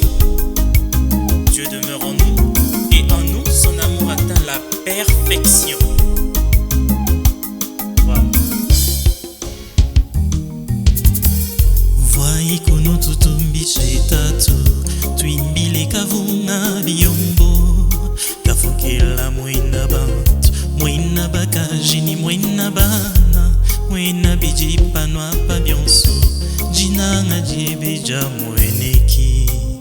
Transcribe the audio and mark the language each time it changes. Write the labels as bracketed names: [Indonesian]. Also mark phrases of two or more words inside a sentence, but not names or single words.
[French] Dieu demeure en nous et en nous son amour atteint la perfection. [Luba-Katanga] Voyez kono tutumbishe tatu twimbile kavunga biyombo kafukela mwena bantu mwena bakajini mwena bana mwena bijipanwa pa byonso jinanga jebeja mweneki